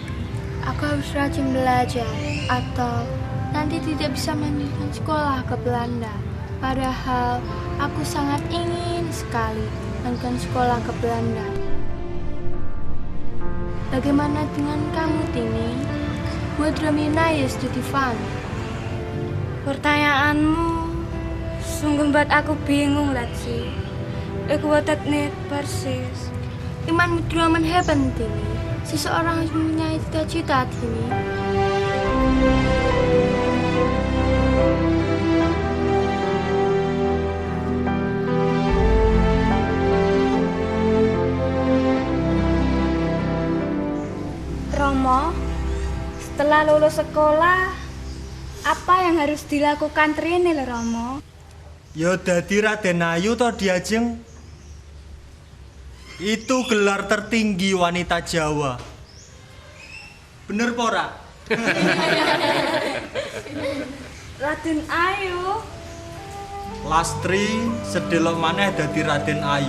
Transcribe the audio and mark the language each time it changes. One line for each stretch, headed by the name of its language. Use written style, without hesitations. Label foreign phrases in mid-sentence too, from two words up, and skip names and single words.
Indonesian: Aku harus rajin belajar atau nanti tidak bisa melanjutkan sekolah ke Belanda. Padahal aku sangat ingin sekali melanjutkan sekolah ke Belanda. Bagaimana dengan kamu, Tini?
Dutch: Wat droom je na je studie van?
Indonesian: Pertanyaanmu sungguh membuat aku bingung, Letsi.
Dutch: Ik weet het niet precies. Iemand moet dromen hebben, Tini.
Indonesian: Seseorang harus mempunyai cita-cita, Tini. Romo, setelah lulus sekolah, apa yang harus dilakukan Trinil, Romo?
Javanese: Ya dadi Raden Ayu to Diajeng.
Indonesian: Itu gelar tertinggi wanita Jawa.
Javanese: Bener pora? Raden Ayu. Lastri sedelok maneh dadi Raden Ayu.